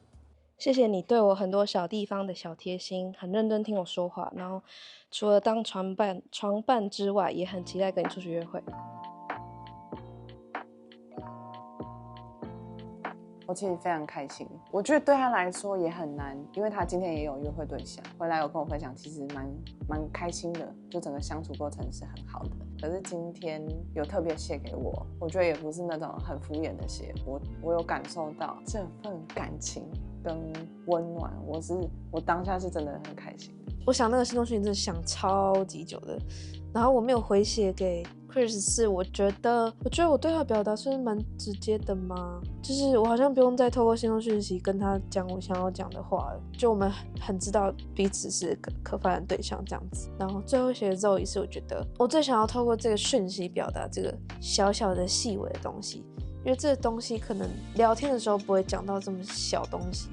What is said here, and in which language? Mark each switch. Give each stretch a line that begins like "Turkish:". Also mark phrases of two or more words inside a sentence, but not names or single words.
Chinese: 謝謝你對我很多小地方的小貼心，很認真聽我說話，然後除了當床伴之外，也很期待跟你出去約會。我其實非常開心，我覺得對他來說也很難，因為他今天也有約會對象，回來有跟我分享，其實蠻開心的，就整個相處過程是很好的。可是今天有特別寫給我，我覺得也不是那種很敷衍的寫，我有感受到這份感情跟溫暖，我當下是真的很開心的。我想那個心動訊息真的想超級久的，然後我沒有回寫給 Chris， 是我覺得我對他表達算是蠻直接的嘛，就是我好像不用再透過心動訊息跟他講我想要講的話了，就我們很知道彼此是可發展對象這樣子。然後最後寫的Zoe是我覺得我最想要透過這個訊息表達這個小小的細微的東西，因為這個東西可能聊天的時候不會講到這麼小東西。